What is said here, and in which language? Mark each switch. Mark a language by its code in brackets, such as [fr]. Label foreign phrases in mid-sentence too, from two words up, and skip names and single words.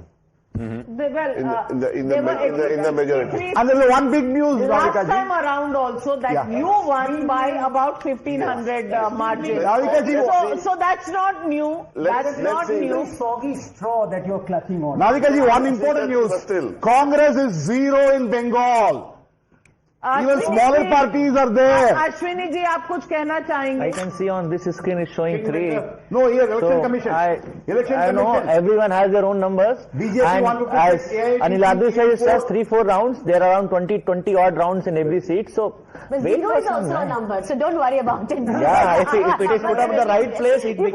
[en] They were in the majority. And there's one big news, last time around also that you won by about 1,500 margin. So that's not new. That's not new. Soggy straw that you're clutching on. Navika ji, one important news. Congress is 0 in Bengal. Even smaller parties are there. Ashwini ji, [hi] आप कुछ कहना चाहेंगे? [en] I can see on this screen is showing 3. No, here election commission. I know everyone has their own numbers. BJP and as Aniladri says 3-4 rounds. There are around 20 odd rounds in every seat. So but 0 is also a number, so don't worry about it. Yeah, if it is put up in the right place, it becomes.